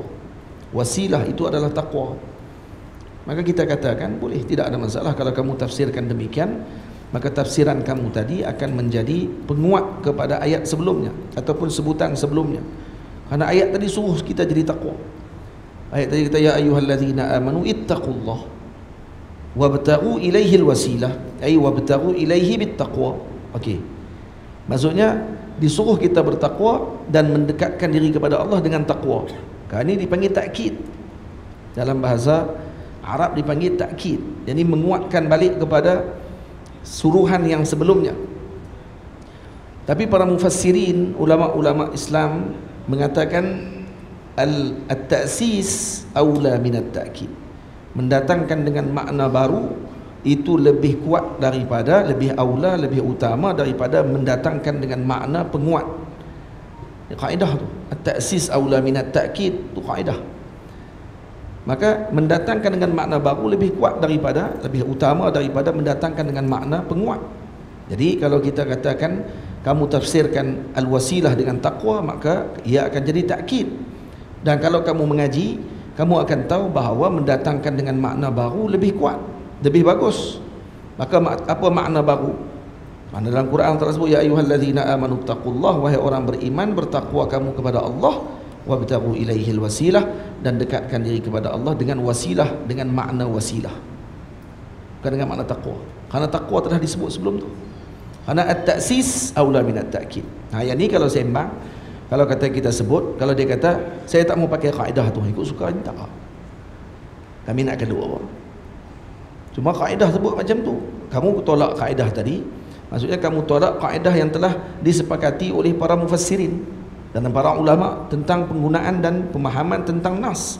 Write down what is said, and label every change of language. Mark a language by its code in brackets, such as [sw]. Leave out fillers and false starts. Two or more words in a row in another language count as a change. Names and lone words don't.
[ms] Wasilah itu adalah taqwa. Maka kita katakan boleh, tidak ada masalah kalau kamu tafsirkan demikian. Maka tafsiran kamu tadi akan menjadi penguat kepada ayat sebelumnya ataupun sebutan sebelumnya. Karena ayat tadi suruh kita jadi takwa. Ayat tadi kata [ar] يا أيها الذين آمنوا اتقوا الله وابتغوا إليه الوسيلة أي وابتغوا إليه بالتقوى. [ms] Okey. Maksudnya disuruh kita bertakwa dan mendekatkan diri kepada Allah dengan takwa. Ini dipanggil takkid. Dalam bahasa Arab dipanggil takkid. Jadi menguatkan balik kepada suruhan yang sebelumnya. Tapi para mufassirin, ulama-ulama Islam mengatakan [ar] التأسيس أولى من التأكيد. [ms] Mendatangkan dengan makna baru itu lebih kuat daripada, lebih aula, lebih utama daripada mendatangkan dengan makna penguat. Kaedah tu, [ar] التأسيس أولى من التأكيد, [ms] tu kaedah. Maka mendatangkan dengan makna baru lebih kuat daripada, lebih utama daripada mendatangkan dengan makna penguat. Jadi kalau kita katakan kamu tafsirkan al-wasilah dengan taqwa, maka ia akan jadi takkid. Dan kalau kamu mengaji, kamu akan tahu bahawa mendatangkan dengan makna baru lebih kuat, lebih bagus. Maka apa makna baru? Mana dalam Quran tersebut [ar] يا أيها الذين آمنوا اتقوا الله, [ms] wahai orang beriman, bertakwa kamu kepada Allah, [ar] وابتغوا إليه الوسيلة, [ms] dan dekatkan diri kepada Allah dengan wasilah, dengan makna wasilah, bukan dengan makna taqwa. Karena taqwa telah disebut sebelum tu. [ar] Karena التأسيس أولى من التأكيد. [ms] Yang ni kalau sembang, kalau kata kita sebut, kalau dia kata saya tak mau pakai kaedah tu, ikut suka ni tak. Kami nak kedua apa? Cuma kaedah sebut macam tu. Kamu tolak kaedah tadi, maksudnya kamu tolak kaedah yang telah disepakati oleh para mufassirin dan para ulama tentang penggunaan dan pemahaman tentang nas.